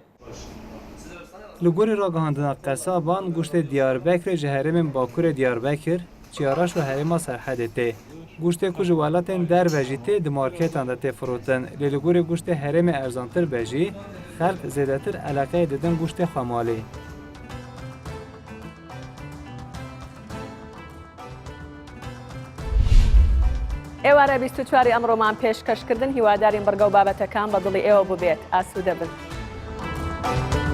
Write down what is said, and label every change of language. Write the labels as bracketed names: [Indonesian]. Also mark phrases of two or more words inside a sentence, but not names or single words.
[Kurdish] Li gorî ragihandina qesaban goştê Diyarbekirê ji herêmên Bakurê Diyarbekir, Çiyaraş û herêma Serhedê tê. Goştê ku ji welatên derve jî tê di marketan de tê firotin. Lê li gorî goştê herêmê erzantir be jî, xelk zêdetir eleqeyê didin goştê xwemalê. [Central Kurdish] ئێوارە 24 ئەمڕۆمان پێشکەشکردن هیوادارین بەرگەو بابەتەکان بە دڵی ئێوە ببێت ئاسوودە بن.